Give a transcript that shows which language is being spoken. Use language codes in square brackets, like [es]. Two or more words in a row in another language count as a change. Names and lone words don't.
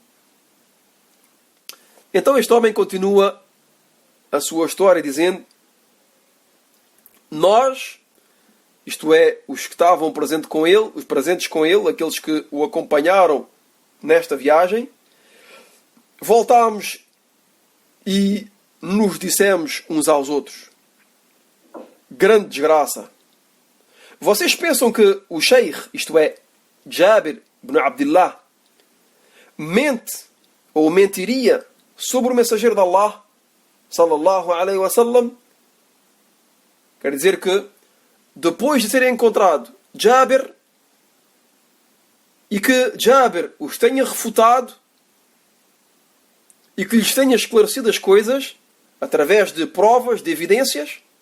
[pt] Então este homem continua a sua história dizendo: nós, isto é, os que estavam presentes com ele, aqueles que o acompanharam nesta viagem, voltámos e nos dissemos uns aos outros: grande desgraça. Vocês pensam que o Sheikh, isto é, Jabir ibn Abdullah, mente ou mentiria sobre o mensageiro de Allah, [ar] صلى الله عليه وسلم? [pt] Quer dizer que, depois de terem encontrado Jabir, e que Jabir os tenha refutado, e que lhes tenha esclarecido as coisas, através de provas, de evidências,